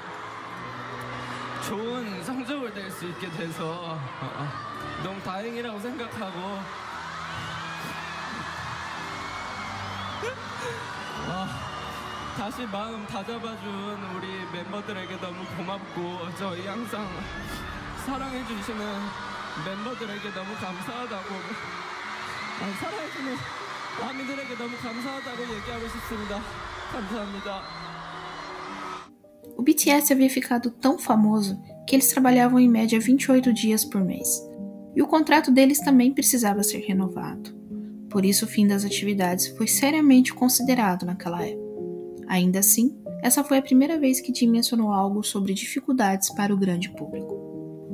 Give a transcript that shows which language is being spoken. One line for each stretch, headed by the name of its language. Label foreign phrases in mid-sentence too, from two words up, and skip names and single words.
Korean: 좋은 성적을 낼 수 있게 돼서 너무 다행이라고 생각하고 다시 마음 다잡아준 우리 멤버들에게 너무 고맙고 저희 항상 사랑해주시는 멤버들에게 너무 감사하다고 사랑해주는 아미들에게 너무 감사하다고 얘기하고 싶습니다. 감사합니다.
Portuguese: O BTS havia ficado tão famoso que eles trabalhavam em média 28 dias por mês, e o contrato deles também precisava ser renovado. Por isso, o fim das atividades foi seriamente considerado naquela época. Ainda assim, essa foi a primeira vez que Jin mencionou algo sobre dificuldades para o grande público.